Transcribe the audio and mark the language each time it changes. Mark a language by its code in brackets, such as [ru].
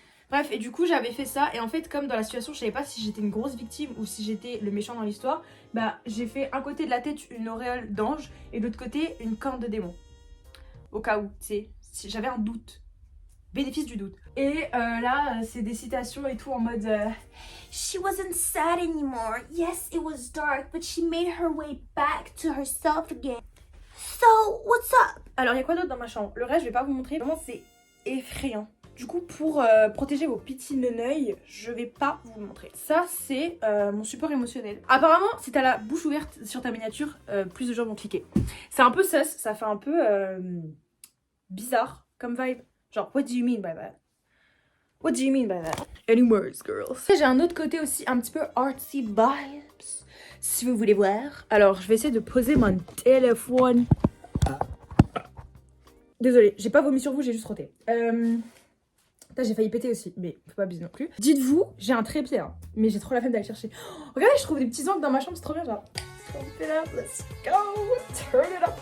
[fr] Bref, et du coup j'avais fait ça, et en fait comme dans la situation je savais pas si j'étais une grosse victime ou si j'étais le méchant dans l'histoire, bah j'ai fait un côté de la tête une auréole d'ange et de l'autre côté une corne de démon. Au cas où, tu sais, si j'avais un doute. Bénéfice du doute. Et là c'est des citations et tout en mode [en] She wasn't sad anymore. Yes, it was dark, but she made her way back to herself again. So, what's up? [fr] Alors il y a quoi d'autre dans ma chambre? Le reste je vais pas vous montrer, vraiment c'est effrayant. Du coup, pour protéger vos petits neneuils, je vais pas vous le montrer. Ça, c'est mon support émotionnel. Apparemment, si t'as la bouche ouverte sur ta miniature, plus de gens vont cliquer. C'est un peu sus, ça fait un peu bizarre comme vibe. [en] Genre, what do you mean by that? What do you mean by that? Any words, girls? [fr] J'ai un autre côté aussi, un petit peu artsy vibes, si vous voulez voir. Alors, je vais essayer de poser mon téléphone. Désolée, j'ai pas vomi sur vous, j'ai juste roté. J'ai failli péter aussi, mais faut pas abuser non plus. Dites-vous, j'ai un trépied, hein, mais j'ai trop la flemme d'aller chercher. Oh, regardez, je trouve des petits angles dans ma chambre, c'est trop bien, genre. [en] Pump it up, let's go, turn it up.